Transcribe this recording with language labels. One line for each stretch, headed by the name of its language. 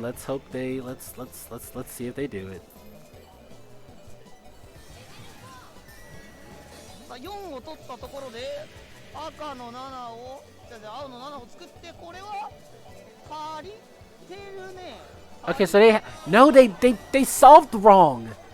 English: Let's hope they let's see if they do it.
Japanese: さあ4を取ったところで赤の7を青の7を作ってこれは足りてるね。
English: Okay, so they solved wrong.